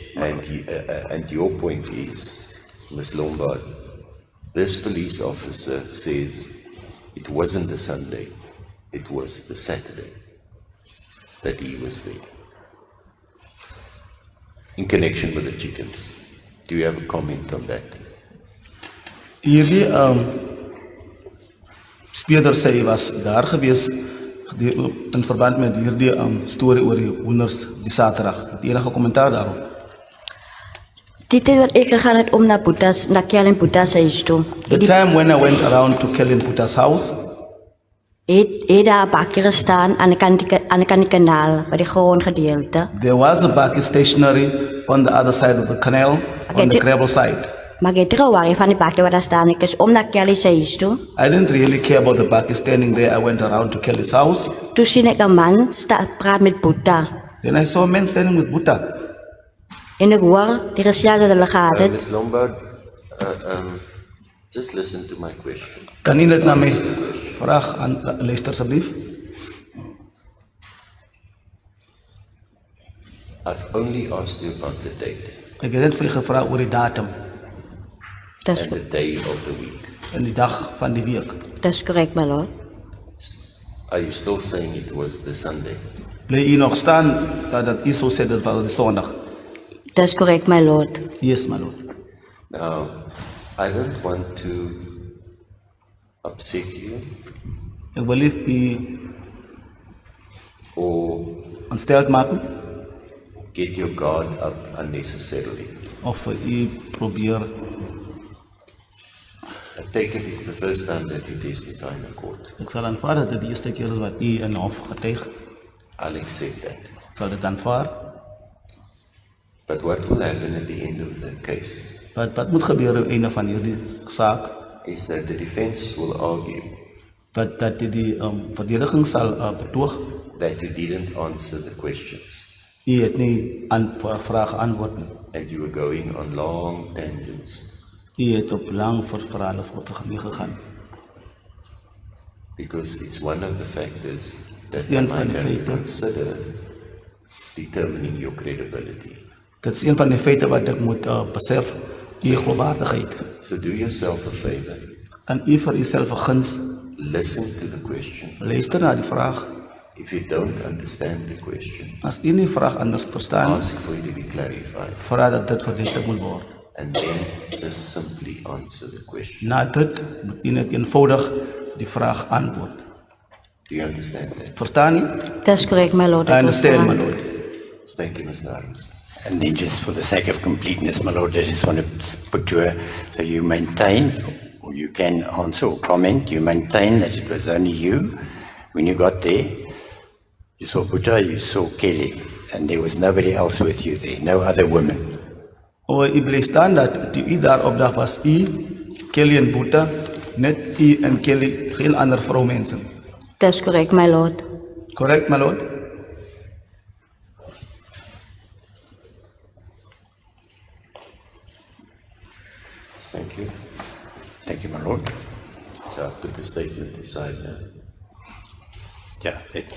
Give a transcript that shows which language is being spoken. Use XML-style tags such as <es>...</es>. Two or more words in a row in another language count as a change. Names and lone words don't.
<en>And your point is, Ms. Lombard, this police officer says it wasn't the Sunday, it was the Saturday that he was there. In connection with the chickens. Do you have a comment on that?</en> <af>Hierdie speurder sê hy was daar gewees in verband met hierdie storie oor die hoenders die Saterdag. Die enige kommentaar daarop? Die tyd wat ek gegaan het om na Kellen Boeta se huis toe.</af> <en>The time when I went around to Kellen Boeta's house,</en> <af>Het daar 'n bakkie gestaan aan die kant die kanaal by die grond gedeelte.</af> <en>there was a bakkie stationary on the other side of the canal, on the gravel side.</en> <af>Maar ek het gewaar van die bakkie wat daar staan. Ek is om na Kelly se huis toe.</af> <en>I didn't really care about the bakkie standing there. I went around to Kelly's house.</en> <af>Toe sien ek 'n man praat met Boeta.</af> <en>Then I saw a man standing with Boeta.</en> <af>En ek hoor die gesels dat hulle gehad het.</af> <en>Ms. Lombard, Just listen to my question.</en> <af>Kan u net na my</af> <en>Answer the question.</en> <af>vraag luister asseblief?</af> <en>I've only asked you about the date</en> <af>Ek het net vir u gevra oor die datum Dis</af> <en>and the day of the week.</en> <af>en die dag van die week. dis korrek,</af> <en>my lord. Are you still saying it was the Sunday?</en> <af>Bly u nog staan dat u sou sê dit was die Sondag? Dis korrek,</af> <en>my lord. Yes, my lord. Now, I don't want to upset you</en> <af>Ek wil nie u</af> <en>or</en> <af>ontsteld maak nie,</af> <en>get your guard up unnecessarily.</en> <af>of vir u probeer.</af> <en>I take it it's the first time that you testify in a court.</en> <af>Ek sal aanvaar dat dit die eerste keer is wat u in hof getuig.</af> <en>I'll accept that.</en> <af>Sal dit aanvaar.</af> <en>But what will happen at the end of the case</en> <af>Wat moet gebeur op einde van hierdie saak?</af> <en>is that the defense will argue</en> <af>Dat die verdediging sal betoog.</af> <en>that you didn't answer the questions</en> <af>U het nie vrae geantwoord nie.</af> <en>and you were going on long tangents</en> <af>U het op lang verhale voortgegaan gegaan.</af> <en>because it's one of the factors that</en> <af>Dis</af> <en>we</en> <af>een</af> <en>might</en> <af>van die</af> <en>have to</en> <af>feite.</af> <en>consider determining your credibility.</en> <af>Dit is een van die feite wat ek moet besef, u geloofwaardigheid.</af> <en>So do yourself a favor,</en> <af>Kan u vir uself 'n guns</af> <en>listen to the question.</en> <af>luister na die vraag.</af> <en>If you don't understand the question,</en> <af>As u nie vraag anders verstaan,</af> <en>ask for it to be clarified</en> <af>vra dat dit verduidelik moet word.</af> <en>and then just simply answer the question.</en> <af>Na dit moet u net eenvoudig die vraag antwoord.</af> <en>Do you understand that?</en> <af>Verstaan u? Dis korrek,</af> <en>my lord. I</en> <af>Ek</af> <en>understand, my</en> <af>verstaan.</af> <en>lord. Thank you, Mr. Adams. And then just for the sake of completeness, my lord, I just want to put to her, so you maintain, or you can answer or comment, you maintain that it was only you. When you got there, you saw Buddha, you saw Kelly, and there was nobody else with you there, no other women. O,</en> <af>u bly staan dat toe u daar op dag was, u, Kelly en Boeta, net u en Kelly, geen ander vroumense. Dis korrek,</af> <en>my lord. Correct, my lord? Thank you. Thank you, my lord. So I'll put the statement aside now. Yeah, it's,</en>